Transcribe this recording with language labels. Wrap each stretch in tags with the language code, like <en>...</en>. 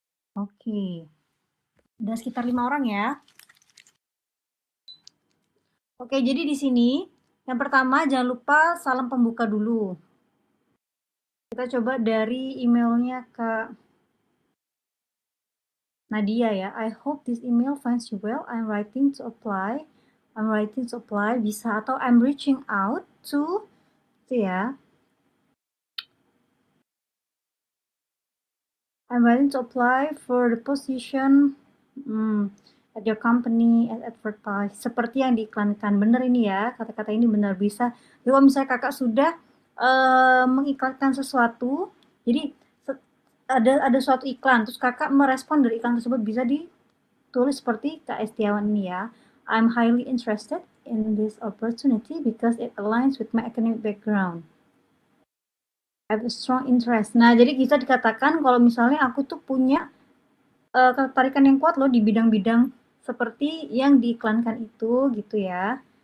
<id>Oke, udah sekitar 5 orang ya. Oke, jadi di sini yang pertama jangan lupa salam pembuka dulu. Kita coba dari emailnya Kak Nadia ya.</id> <en>I hope this email finds you well. I'm writing to apply. I'm writing to apply</en> <id>bisa atau</id> <en>I'm reaching out to</en> <id>itu ya.</id> <en>I'm writing to apply for the position at your company as advertised.</en> <id>Seperti yang diiklankan. Benar ini ya, kata-kata ini benar bisa. Jadi kalau misalnya kakak sudah mengiklankan sesuatu, jadi ada suatu iklan, terus kakak merespon dari iklan tersebut bisa ditulis seperti Kak Estiawan ini ya.</id> <en>I'm highly interested in this opportunity because it aligns with my academic background. I have a strong interest.</en> <id>Nah, jadi bisa dikatakan kalau misalnya aku tuh punya ketertarikan yang kuat loh di bidang-bidang seperti yang diiklankan itu gitu ya.</id>